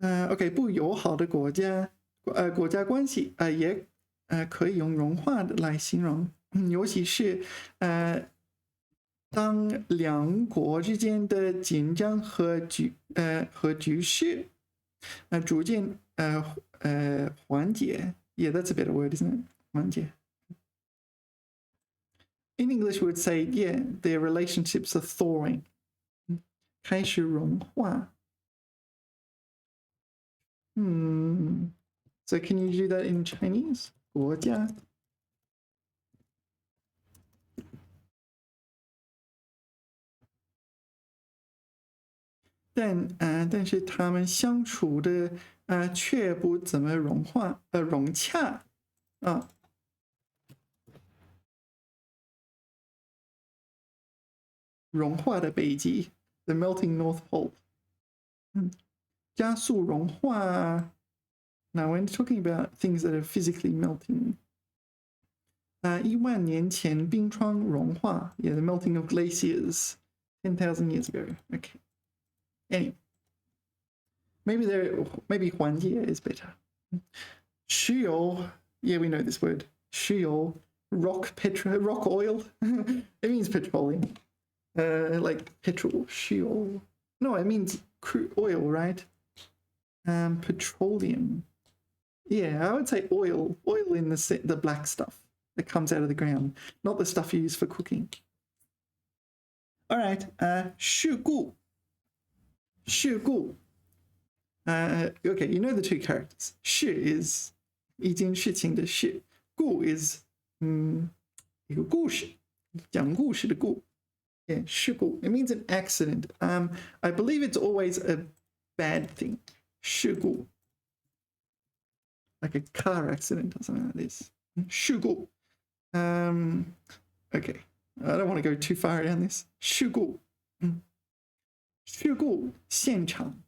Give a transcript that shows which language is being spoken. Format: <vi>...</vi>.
<zh>OK， 不友好的国家关系也可以用融化来形容，尤其是当两国之间的紧张和局势逐渐缓解。</zh> <en>Yeah, that's a better word, isn't it?</en> <zh>缓解。</zh> <en>In English, we would say, yeah, their relationships are thawing.</en> <zh>开始融化。</zh> <en>So can you do that in Chinese?</en> <zh>国家。但是他们相处的却不怎么融洽啊。融化的北极 ，</zh> <en>the melting North Pole。</en> <zh>加速融化。</zh> <en>Now, when talking about things that are physically melting,</en> <zh>1万年前冰川融化</zh> <en>，yeah, the melting of glaciers 10,000 years ago. Okay. Anyway, maybe 缓解 is better. 石油 yeah, we know this word. 石油 rock oil. It means petroleum. Like petrol, 石油. No, it means crude oil, right? Petroleum. Yeah, I would say oil in the black stuff that comes out of the ground, not the stuff you use for cooking. All right, 事故. Okay, you know the two characters.</en> <zh>事 is 一件事情的事，故 is 一个故事，讲故事的故。</zh> <en>Yeah, 事故.It means an accident. I believe it's always a bad thing.</en> <zh>事故.</zh> <en>Like a car accident or something like this.</en> <zh>事故.</zh> <en>Okay, I don't want to go too far down this.</en> <zh>事故.事故现场.</zh>